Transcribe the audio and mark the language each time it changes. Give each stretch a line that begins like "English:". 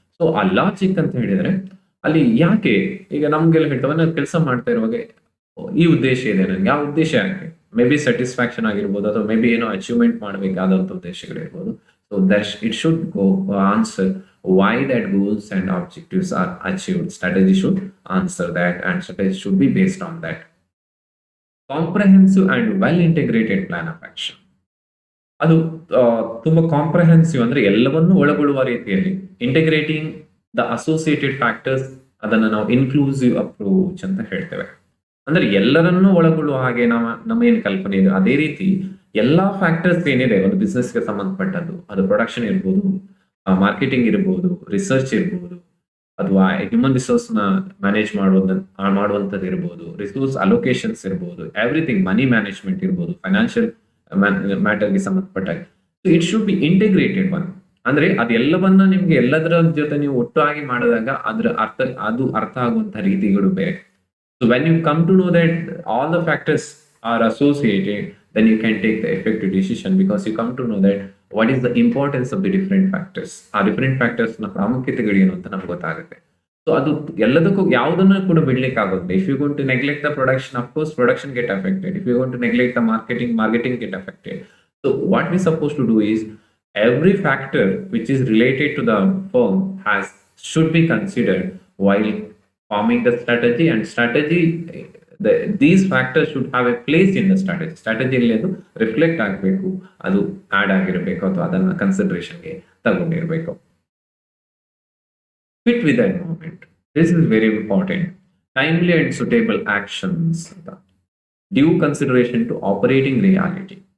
Kannada: So ಆ logic ಅಂತ ಹೇಳಿದ್ರೆ ಅಲ್ಲಿ ಯಾಕೆ, ಈಗ ನಮ್ಗೆಲ್ಲ ಹೇಳ್ತವೆ, ನಾವು ಕೆಲಸ ಮಾಡ್ತಾ ಇರುವಾಗ ಈ ಉದ್ದೇಶ ಇದೆ ನನಗೆ, ಆ ಉದ್ದೇಶ ಯಾಕೆ?
English: may be
Kannada: ಸ್ಯಾಟಿಸ್ಫ್ಯಾಕ್ಷನ್ ಆಗಿರ್ಬೋದು, ಅಥವಾ ಮೇ ಬಿ ಏನೋ achievement ಮಾಡಬೇಕಾದಂತ ಉದ್ದೇಶಗಳಿರ್ಬೋದು.
English: So that it should go answer why that goals and objectives are achieved. Strategy should answer that, and strategy should be based on that. Comprehensive and well integrated plan of action.
Kannada: ಅದು ತುಂಬಾ comprehensive ಅಂದ್ರೆ ಎಲ್ಲವನ್ನೂ ಒಳಗೊಳ್ಳುವ ರೀತಿಯಲ್ಲಿ,
English: integrating the associated factors,
Kannada: ಅದನ್ನ ನಾವು inclusive approach ಅಂತ ಹೇಳ್ತೇವೆ. ಅಂದ್ರೆ ಎಲ್ಲರನ್ನೂ ಒಳಗೊಳ್ಳುವ ಹಾಗೆ ನಮ್ಮ ಏನು ಕಲ್ಪನೆ ಇದೆ, ಅದೇ ರೀತಿ ಎಲ್ಲಾ ಫ್ಯಾಕ್ಟರ್ಸ್ ಏನಿದೆ ಒಂದು ಬಿಸ್ನೆಸ್ಗೆ ಸಂಬಂಧಪಟ್ಟದ್ದು, ಅದು ಪ್ರೊಡಕ್ಷನ್ ಇರ್ಬೋದು, ಮಾರ್ಕೆಟಿಂಗ್ ಇರ್ಬೋದು, ರಿಸರ್ಚ್ ಇರ್ಬೋದು, ಅಥವಾ ಹ್ಯೂಮನ್ ರಿಸೋರ್ಸ್ ನ ಮ್ಯಾನೇಜ್ ಮಾಡುವಂತದ್ದು ಇರ್ಬೋದು, ರಿಸೋರ್ಸ್ ಅಲೋಕೇಶನ್ಸ್ ಇರ್ಬೋದು, ಎವ್ರಿಥಿಂಗ್, ಮನಿ ಮ್ಯಾನೇಜ್ಮೆಂಟ್ ಇರ್ಬೋದು, financial ಮ್ಯಾಟರ್ಗೆ ಸಂಬಂಧಪಟ್ಟಾಗ.
English: So it should be integrated one.
Kannada: ಅಂದ್ರೆ ಅದೆಲ್ಲವನ್ನ ನಿಮ್ಗೆ ಎಲ್ಲದರ ಜೊತೆ ನೀವು ಒಟ್ಟಾಗಿ ಮಾಡಿದಾಗ ಅದು ಅರ್ಥ ಆಗುವಂತಹ ರೀತಿಗಳು ಬೇರೆ.
English: So when you come to know that all the factors are associated, then you can take the effective decision, because you come to know that what is the importance of the different factors.
Kannada: ಆ different factors ನ ಪ್ರಾಮುಖ್ಯತೆಗಳು ಏನು ಅಂತ ನಮ್ಗೆ ಗೊತ್ತಾಗುತ್ತೆ. So ಅದು ಎಲ್ಲದಕ್ಕೂ ಯಾವುದನ್ನು ಕೂಡ ಬಿಡ್ಲಿಕ್ಕೆ ಆಗೋದಿಲ್ಲ.
English: If you going to neglect the production, of course production get affected. If you going to neglect the marketing get affected. So what we suppose to do is every factor which is related to the firm should be considered while forming the strategy, and strategy, these factors should have a place in the strategy.
Kannada: Strategy ಅಲ್ಲಿ ಅದು reflect ಆಗಬೇಕು, ಅದು add ಆಗಿರಬೇಕು, ಅಥವಾ ಅದನ್ನ ಕನ್ಸಿಡರೇಷನ್ಗೆ ತಗೊಂಡಿರಬೇಕು.
English: Fit with the environment, this is very important. Timely and suitable actions ಅಂತ, due consideration to operating reality.